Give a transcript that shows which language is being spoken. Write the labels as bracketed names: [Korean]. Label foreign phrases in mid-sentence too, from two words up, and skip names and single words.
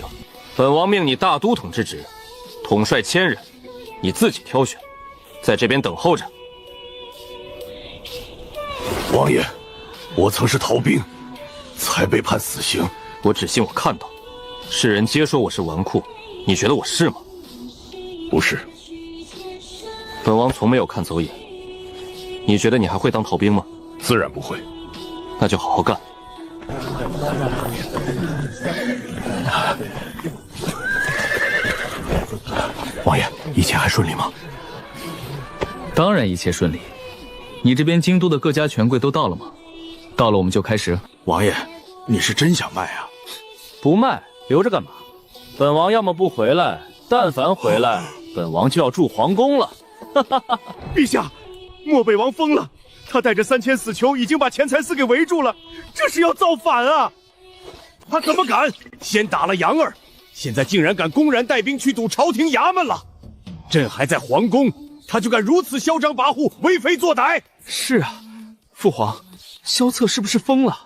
[Chinese] 本王命你大都统之职，统帅1000人，你自己挑选，在这邊等候着。王爺，我曾是逃兵，才被判死刑。我只信我看到，世人皆說我是紈絝，你覺得我是嗎？不是。本王從沒有看走眼。你覺得你還會當逃兵嗎？自然不會。那就好好幹。王爺，一切還順利嗎？當然一切順利。你這邊京都的各家權貴都到了嗎？到了我們就開始。王爺，你是真想賣啊？不賣，留着幹嘛？本王要麼不回來，但凡回來，本王就要住皇宮了。陛下，漠北王瘋了，他帶着3000死囚已經把錢財司給圍住了，這是要造反啊！他怎麼敢？先打了楊兒，現在竟然敢公然帶兵去堵朝廷衙門了。朕還在皇宮，他就敢如此囂張跋扈、為非作歹。是啊，父皇，蕭策是不是瘋了？